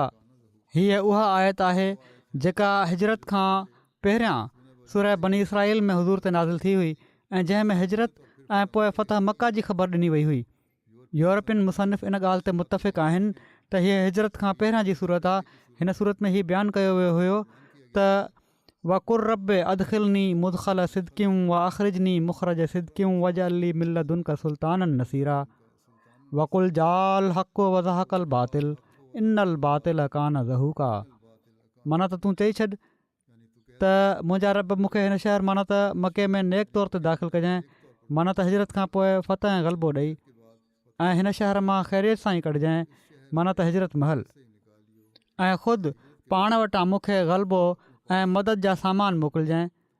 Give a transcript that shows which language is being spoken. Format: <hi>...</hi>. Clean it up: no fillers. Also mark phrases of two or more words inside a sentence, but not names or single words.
<sd>हीअ उहा आयत आहे जेका हिजरत खां पहिरियां सूरह बनी इसराईल में हुज़ूर ते नाज़िल थी हुई ऐं जंहिंमें हिजरत ऐं पोइ फ़तह मक्का जी ख़बर ॾिनी वई हुई। यूरोपियन मुसनिफ़ इन ॻाल्हि ते मुतफ़िक़ आहिनि त हीअ हिजरत खां पहिरियां जी सूरत आहे। हिन सूरत में हीउ बयानु कयो वियो हुयो त</sd> <ar>وقل رب أدخلني مدخل صدق وأخرجني مخرج صدق واجعل لي من لدنك سلطانا نصيرا وقل جاء الحق وزهق الباطل إن الباطل كان زهوقا.</ar> <sd>माना त तूं चई छॾ त मुंहिंजा रब मूंखे हिन शहर माना त मके में नेक तौर ते दाख़िल कजांइ, माना त हिजरत खां पोइ फ़तह ऐं ग़लबो ॾेई ऐं हिन शहर मां ख़ैरियत सां ई कढजांइ, माना त हिजरत महल, ऐं ख़ुदि पाण वटां मूंखे ग़लबो ऐं मदद जा सामान मोकिलिजांइ।</sd>